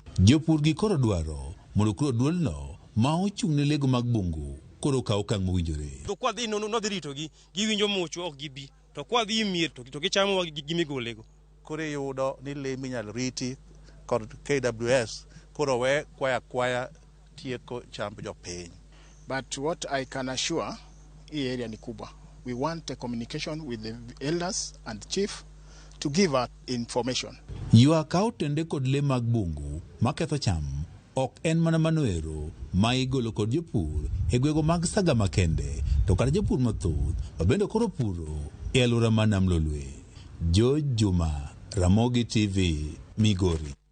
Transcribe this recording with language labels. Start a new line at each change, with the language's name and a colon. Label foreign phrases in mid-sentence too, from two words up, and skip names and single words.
Luo (Kenya and Tanzania): Jopur gi koro dwaro mondo koro duolno ma ochung' ne lego mag bungu koro kaw okang' mowinjore. To kwa dhi no dhi ritogi, giwinjo mucho ok gibi. To kwa dhi mier to gichamo gimigolego. Koro yudo ni le minyal riti kod KWS koro we kwaya tieko chamb jopiny.
English: But what I can assure,
Swahili: hii area ni kubwa.
English: we want a communication with the elders and chief to give out information.
Luo (Kenya and Tanzania): Ywak aotende kod le mag bungu maketho cham ok en mana manoero ma igolo kod jopur e gwego mag saga makende to kata jopur mathoth mabende koro puro e alwora ma Nam Lolwe. George Juma, Ramogi TV, Migori.